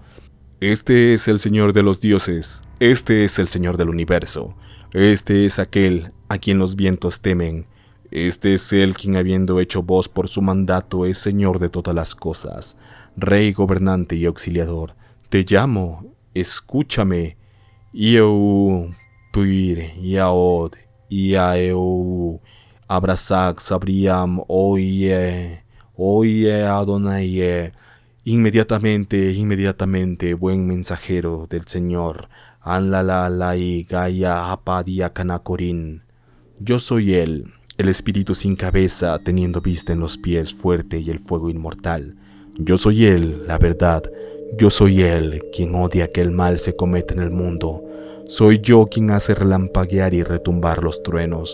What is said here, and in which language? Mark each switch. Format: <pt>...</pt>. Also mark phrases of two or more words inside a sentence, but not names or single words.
<es>Este es el Señor de los dioses, este es el Señor del universo, este es aquel a quien los vientos temen. Este es él quien, habiendo hecho voz por su mandato, es Señor de todas las cosas, Rey, gobernante y auxiliador. Te llamo, escúchame. Ieu, puir, yaod, iaeu, abrazac, sabriam, oye, Adonai. Inmediatamente, buen mensajero del Señor, anlalalai, gaya, apadia, canacorín. Yo soy él. El espíritu sin cabeza, teniendo vista en los pies, fuerte y el fuego inmortal. Yo soy él, la verdad. Yo soy él, quien odia que el mal se cometa en el mundo. Soy yo quien hace relampaguear y retumbar los truenos.</es>